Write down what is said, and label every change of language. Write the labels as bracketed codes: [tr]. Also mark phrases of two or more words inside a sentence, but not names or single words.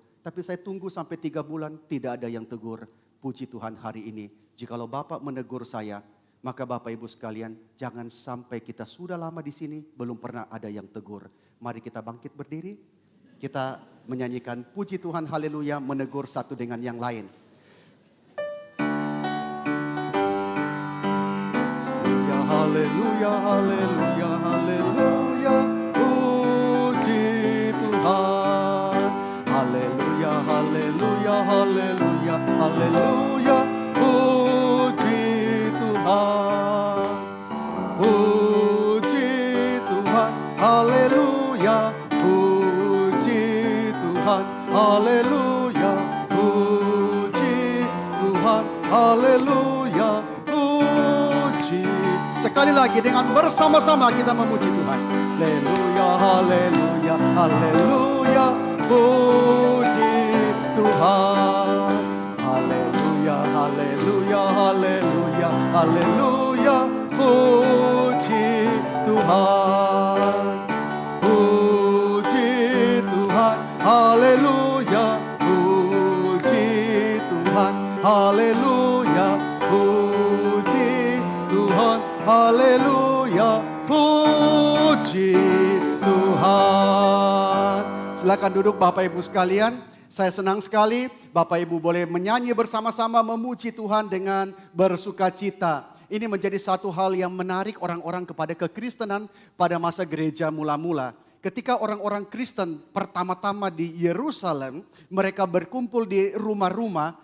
[id] Tapi saya tunggu sampai 3 bulan, tidak ada yang tegur. Puji Tuhan hari ini, jikalau Bapak menegur saya, maka Bapak Ibu sekalian, jangan sampai kita sudah lama di sini, belum pernah ada yang tegur. Mari kita bangkit berdiri, kita menyanyikan puji Tuhan, haleluya, menegur satu dengan yang lain. Haleluya, haleluya, haleluya, puji Tuhan. Haleluya, haleluya, haleluya, haleluya, puji Tuhan. Puji Tuhan, haleluya, puji Tuhan, haleluya, puji Tuhan, haleluya, puji. Sekali lagi dengan bersama-sama kita memuji Tuhan. Haleluya, haleluya, haleluya, puji Tuhan. Haleluya, haleluya, haleluya, haleluya, puji Tuhan. Puji Tuhan, haleluya, puji Tuhan, haleluya, puji Tuhan. Haleluya, puji Tuhan. Silakan duduk Bapak Ibu sekalian. Saya senang sekali Bapak Ibu boleh menyanyi bersama-sama memuji Tuhan dengan bersukacita. Ini menjadi satu hal yang menarik orang-orang kepada kekristenan pada masa gereja mula-mula. Ketika orang-orang Kristen pertama-tama di Yerusalem, mereka berkumpul di rumah-rumah.